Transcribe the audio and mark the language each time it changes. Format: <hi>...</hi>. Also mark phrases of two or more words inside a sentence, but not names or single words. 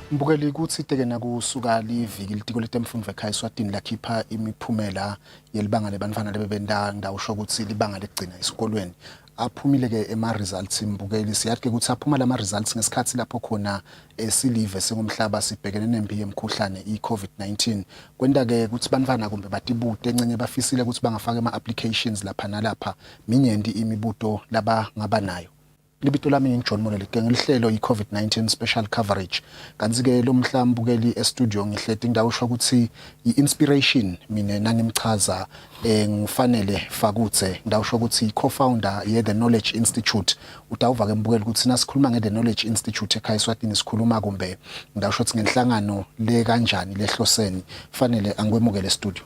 <ss>mbukeli ukuthi teke nakusuka liviki litiko letemfundo ekhaya Eswatini lakhipha imiphumela yelibanga lebantfana lebebenda ndawusho ukuthi libanga legcina esikolweni aphumile ke ema results mbukeli siyathi ukuthi aphuma lama results ngesikhathi lapho khona esilive sengomhlaba sibhekene nempi yemkhuhlane iCovid-19 kwenda ke ukuthi bantfana kumbe batibute encenye bafisile ukuthi bangafaka ama applications lapha nalapha minyendi imibuto laba ngaba nayo. Libito lami ngiJohn Molele ke ngelihlelo iCovid-19</ss> <en>special coverage</en> <ss>kanti ke lo mhlambukeli e-studio ngihleti indawo usho ukuthi i-inspiration mina nangimchaza ngifanele Fakutse ndawusho ukuthi co-founder ye The Knowledge Institute utawuva ke mbukeli ukuthi nasikhuluma nge The Knowledge Institute ekhaya Eswatini sikhuluma kumbe ndawusho ukuthi ngenhlangano le kanjani lehloseni fanele angikwemukele e-studio.</ss>